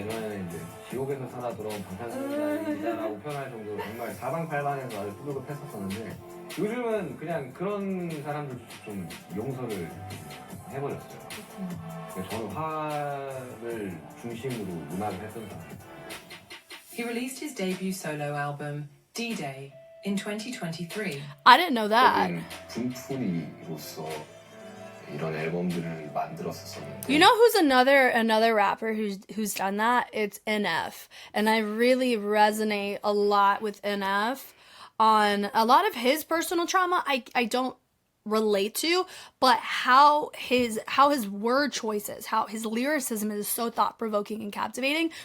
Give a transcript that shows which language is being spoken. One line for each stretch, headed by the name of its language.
Korean: 예전에는 이제 지옥에서 살아 들어온 방탄소년단이다라고 표현할 정도로 정말 사방팔방에서 아주 뿌듯했었었는데 요즘은 그냥 그런 사람들 좀 용서를 해버렸어요. 저는 화를 중심으로 음악을 했던 사람이에요.
English: He released his debut solo album, D-Day, in 2023. I didn't know that.
Korean: 분풀이로서 이런 앨범들을 만들었었는데.
English: You know who's another rapper who's done that? It's NF. And I really resonate a lot with NF on a lot of his personal trauma. I don't relate to, but how his word choices, how his lyricism is so thought-provoking and captivating.